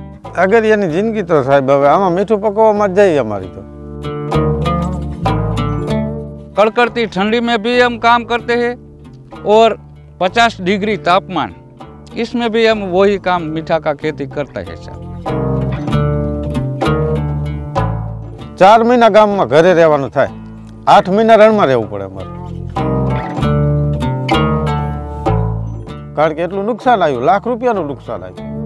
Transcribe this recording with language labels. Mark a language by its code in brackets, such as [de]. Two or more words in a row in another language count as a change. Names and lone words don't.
[gu] અગરિયાની જિંદગી તો સાહેબ હવે આમાં મીઠું પકવવામાં જ જાય અમારી તો। [hi] कड़कड़ती ठंडी में भी हम काम करते हैं और 50 डिग्री तापमान इसमें भी हम वही काम मीठा का खेती करते हैं सर। [gu] 4 મહિના ગામમાં ઘરે રહેવાનું થાય, 8 મહિના રણમાં રહેવું પડે અમારે, કારણ કે એટલું નુકસાન આવ્યું, લાખ રૂપિયાનું નુકસાન આવ્યું।